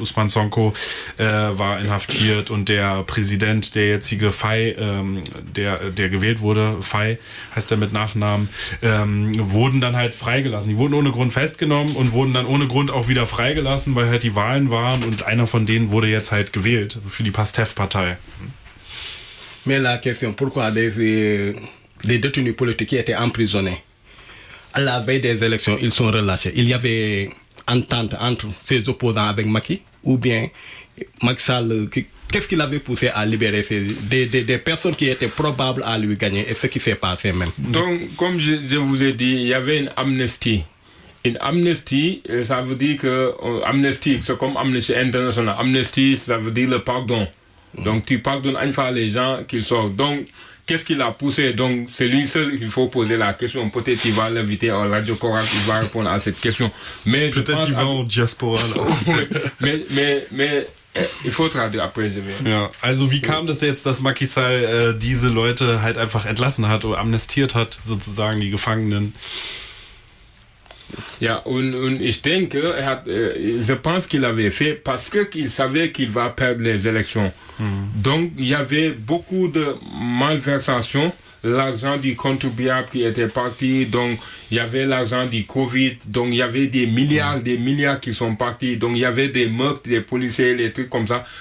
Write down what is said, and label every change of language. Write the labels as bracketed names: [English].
[German] Ousmane Sonko war inhaftiert und der Präsident, der jetzige Faye, der gewählt wurde, Faye heißt er mit Nachnamen, wurden dann halt freigelassen. Die wurden ohne Grund festgenommen und wurden dann ohne Grund auch wieder freigelassen, weil halt die Wahlen waren und einer von denen wurde jetzt halt gewählt für die PASTEF-Partei. [French] Mais la question, pourquoi les détenus politiques étaient emprisonnés? À la veille des élections, ils sont relâchés. Il y avait entente entre ses opposants avec Macky, ou bien Macky Sall, qu'est-ce qui l'avait poussé à libérer ses, des personnes qui étaient probables à lui gagner, et ce qui s'est passé même. Donc, comme je vous ai dit, il y avait une amnestie. Une amnestie, ça veut dire que amnestie, c'est comme Amnesty International. Amnestie, ça veut dire le pardon. Donc, tu pardonnes une fois les gens qui sortent. Donc, qu'est-ce qui l'a poussé? Donc, c'est lui seul qu'il faut poser la question. Peut-être qu'il va l'inviter en Radio Corac, il va répondre à cette question. Mais peut-être qu'il va en diaspora. mais il faut traduire après, je vais. [German] Ja, also, wie kam das jetzt, dass Macky Sall diese Leute halt einfach entlassen hat oder amnestiert hat, sozusagen, die Gefangenen? Ja, und ich denke, er hat, [French] je pense qu'il avait fait, parce qu'il savait qu'il va perdre les élections. Donc, il y avait beaucoup de malversations, l'argent du contribuable qui était parti, donc il y avait l'argent du Covid, donc il y avait des milliards qui sont partis, donc il y avait des meurtres, des policiers, des trucs comme ça.